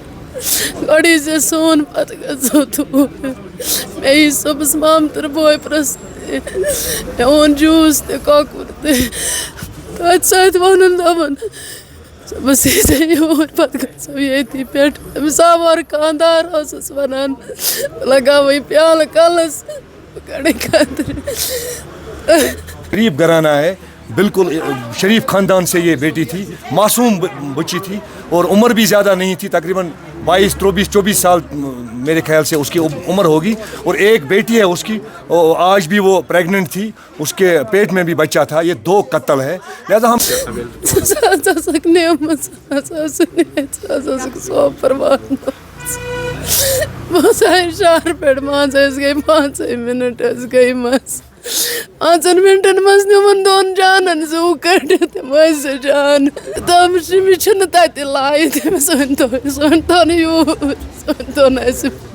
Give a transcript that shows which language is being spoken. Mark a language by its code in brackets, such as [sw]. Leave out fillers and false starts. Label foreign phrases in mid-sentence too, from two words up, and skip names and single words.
[ks] گۄڈٕ ییٖزِ سون پَتہٕ گژھو توٗرۍ مےٚ یی صُبحَس مامتٕر بوے پرٛژھنہِ مےٚ اوٚن جوٗس تہِ کۄکُر تہِ تٔتھۍ سۭتۍ ووٚنُن دوٚپُن صُبحَس ییٖزِ یوٗرۍ پَتہٕ گژھو ییٚتی پٮ۪ٹھ أمِس آو اورٕ خانٛدار اوسُس وَنان بہٕ لگاوَے پیالہٕ کَلَس بہٕ کَڑَے خٲطرٕ [ur] غریب گھرانہ ہے بالکل شریف خاندان سے یہ بیٹی تھی معصوم بچی تھی اور عمر بھی زیادہ نہیں تھی تقریباً 22 23 24 سال میرے خیال سے اس کی عمر ہوگی اور ایک بیٹی ہے اس کی آج بھی وہ پریگننٹ تھی اس کے پیٹ میں بھی بچہ تھا یہ 2 قتل ہے لہذا ہم [ks] بہٕ آیہِ شہرٕ پٮ۪ٹھ مان ژٕ أسۍ گٔے 5 مِنَٹ حظ گٔے منٛز 5 مِنٹَن منٛز نیوٗمَن 2 جانَن زوٗ کٔڑِتھ تِم ٲسۍ 2 جان دوٚپمَس أمِس چھِنہٕ تَتہِ لایِتھ أمِس أنۍتو نہٕ یوٗرۍ سُہ أنۍتو نہٕ اَسہِ